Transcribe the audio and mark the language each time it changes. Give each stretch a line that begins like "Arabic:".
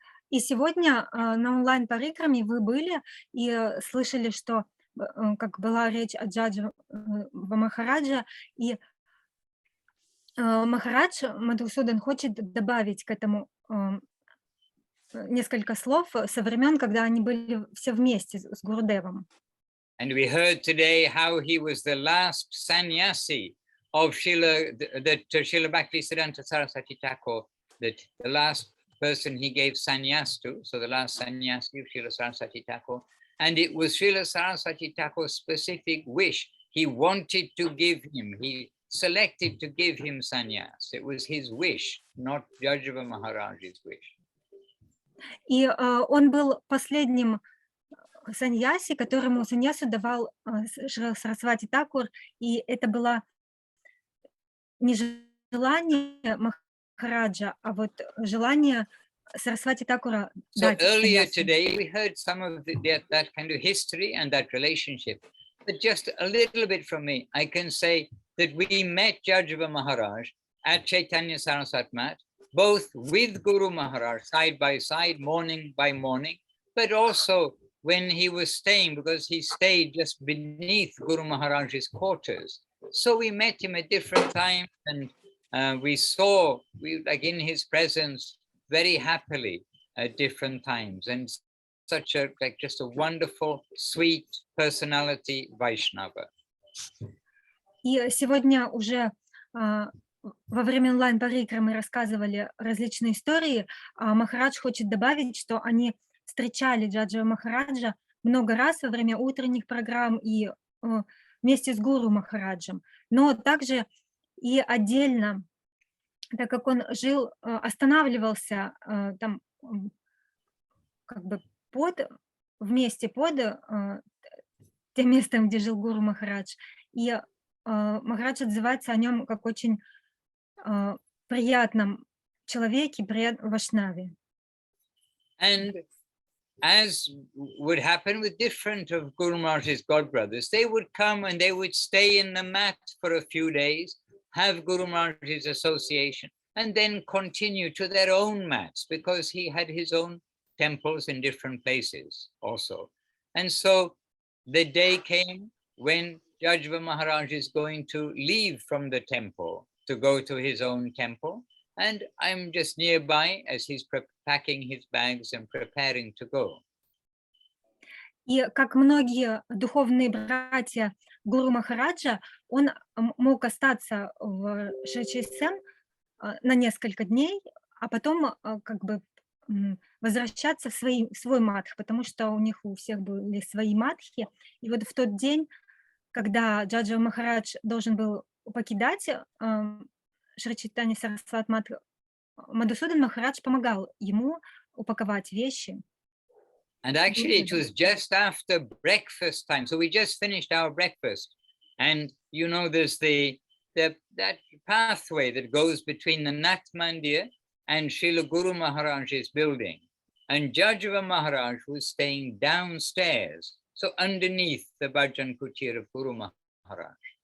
Russian: И сегодня на онлайн-парикраме вы были и слышали, что как была речь о Джаджава Махараджа, и Махарадж Мадхусудан хочет добавить к этому несколько слов со времен, когда они были все вместе с Гурудевом.
English: And we heard today how he was the last sannyasi of Srila Bhaktisiddhanta Saraswati Thakur, that the last person he gave sannyas to, so the last sannyasi of Srila Saraswati Thakur, and it was Srila Saraswati Thakur's specific wish. He wanted to give him, he selected to give him sannyas. It was his wish, not Jajava Maharaj's wish.
Russian: И он был последним саньяси, которому саньясу давал Сарасвати Такур, и это было не желание Махараджа, а вот желание Сарасвати Такура дать.
English: So earlier today we heard some of that kind of history and that relationship, but just a little bit from me, I can say that we met Jajava Maharaj at Chaitanya Saraswat Mat, both with Guru Maharaj side by side, morning by morning, but also when he was staying, because he stayed just beneath Guru Maharaj's quarters. So we met him at different times, and we like in his presence very happily at different times, and such a just a wonderful, sweet personality Vaishnava.
Russian: И сегодня уже во время онлайн-парикрамы рассказывали различные истории, а Махарадж хочет добавить, что они встречали Джаджава Махараджа много раз во время утренних программ и вместе с Гуру Махараджем, но также и отдельно, так как он жил, останавливался там как бы вместе под тем местом, где жил Гуру Махарадж, и Махарадж отзывается о нем как очень приятном человеке, приятном вайшнаве.
English: And as would happen with different of Guru Maharaj's godbrothers, they would come and they would stay in the mat for a few days, have Guru Maharaj's association, and then continue to their own mats, because he had his own temples in different places also. And so the day came when Jajava Maharaj is going to leave from the temple to go to his own temple, and I'm just nearby as he's packing his bags and preparing to go.
Russian: И как многие духовные братья Гуру Махараджа, он мог остаться в Шри-Чистсен на несколько дней, а потом как бы возвращаться в свой мадх, потому что у них у всех были свои мадхи. И вот в тот день, когда Джаджа Махарадж должен был покидать Шри Чайтанья Сарасват Мадх, Мадхусудан Махарадж помогал ему упаковать вещи.
English: And actually, it was just after breakfast time. So we just finished our breakfast. And, you know, there's that pathway that goes between the Nat Mandir and Srila Guru Maharaj's building. And Jajava Maharaj was staying downstairs, so underneath the Bhajan Kutir of Guru Maharaj.